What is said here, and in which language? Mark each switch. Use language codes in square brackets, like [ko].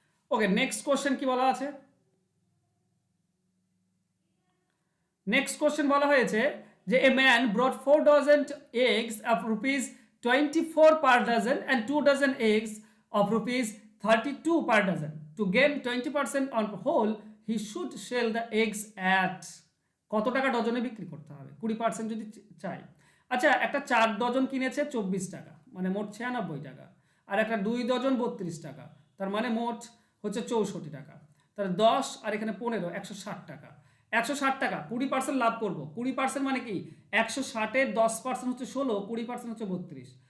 [bn] ওকে, next question কি বলা আছে, নেক্সট কোশ্চেন বলা হয়েছে যে [en] A man brought 4 dozen eggs of ₹24 per dozen and 2 dozen eggs of ₹32 per dozen. To gain 20% on whole, he should sell the eggs at [bn] কত টাকা ডজনে বিক্রি করতে হবে? 20% যদি চাই। আচ্ছা একটা 4 ডজন কিনেছে 24 টাকা, মানে মোট 96 টাকা, আর একটা 2 ডজন 32 টাকা, তার মানে মোট হচ্ছে 64 টাকা, তাহলে 10 আর এখানে 15, 160 টাকা। 160 টাকা, 20% লাভ করবো। 20% মানে কি, 160-এর 10% হচ্ছে 16, 20% হচ্ছে 32।